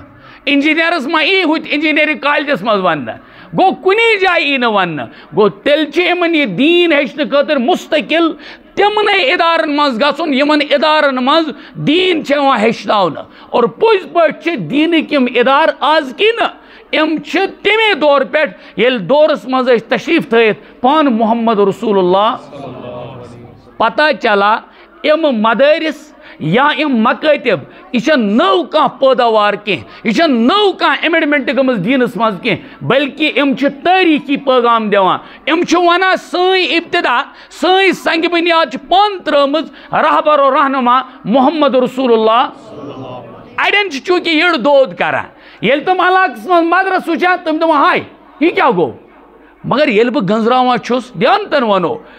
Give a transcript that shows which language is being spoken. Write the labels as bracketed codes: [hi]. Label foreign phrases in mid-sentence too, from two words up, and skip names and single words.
[ks] انجیٖنیرس ما یی ہُتہِ انجیٖنیرِنٛگ کالجس منٛز وننہٕ گوٚو کُنی جایہِ یی نہٕ وننہٕ گوٚو تیٚلہِ چھُ یِمن یہِ دیٖن ہیٚچھنہٕ خٲطرٕ مستقل تِمنٕے ادارن منٛز گژھُن یِمن ادارن منٛز دیٖن چھُ یِوان ہیٚچھناونہٕ اور پٔزۍ پٲٹھۍ چھِ دیٖنٕکۍ یِم ادارٕ آز کی نہٕ یِم چھِ تَمے دورٕ پٮ۪ٹھ ییٚلہِ دورس منٛز ٲسۍ تشریٖف تھٲیِتھ پانہٕ محمد رسول اللہ [ur] پتہ چلا [ks] یِم مدٲرس یا یِم مکٲتِب یہِ چھنہٕ نٔو کانٛہہ پٲداوار کینٛہہ یہِ چھنہٕ نٔو کانٛہہ ایمینڈمنٹ گٔمٕژ دیٖنس منٛز کینٛہہ بلکہِ یِم چھِ تٲریٖخی پیغام دِوان یِم چھِ ونان سٲنۍ ابتدا سٲنۍ سنگہِ بنیاد چھِ پانہٕ ترٲومٕژ رہبر و رہنما محمد رسول اللہ اڑٮ۪ن چھِ چوٗنٛکہِ یٔڑ دود کران ییٚلہِ تِم علاقس منٛز مدرس وٕچھان تِم دپان ہاے یہِ کیٛاہ گوٚو مگر ییٚلہِ بہٕ گنٛزراوان چھُس دیانتن ونو